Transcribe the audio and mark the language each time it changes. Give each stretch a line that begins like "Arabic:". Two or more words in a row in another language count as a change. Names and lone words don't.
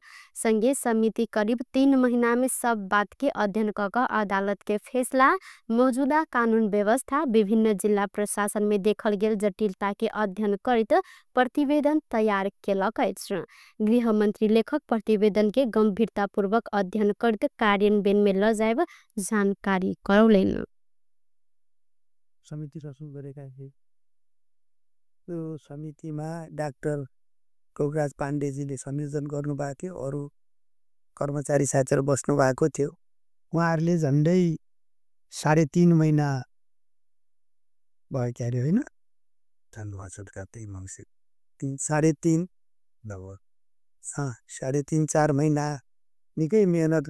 Maithili: संघीय समिति करीब 3 महीना में सब बात के अध्ययन क अदालत के फैसला, मौजूदा कानून व्यवस्था, विभिन्न जिला प्रशासन में देखल गेल जटिलता के अध्ययन करत प्रतिवेदन तैयार केलक अछि। गृह मंत्री लेखक प्रतिवेदन के गंभीरता पूर्वक अध्ययन करत कार्यान्वयन में ल जाएब जानकारी करौलैन।
Nepali: समिति रचना गरेका थिए। त्यो समितिमा डाक्टर कोकराज पाण्डेजीले संयोजन गर्नुभएको थियो, अरू कर्मचारी साथीहरु बस्नु भएको थियो। उहाँहरूले झन्डै 3.5 महिना भयो क्यारे होइन, साढे तीन लगभग 3.5-4 महिना निकै मेहनत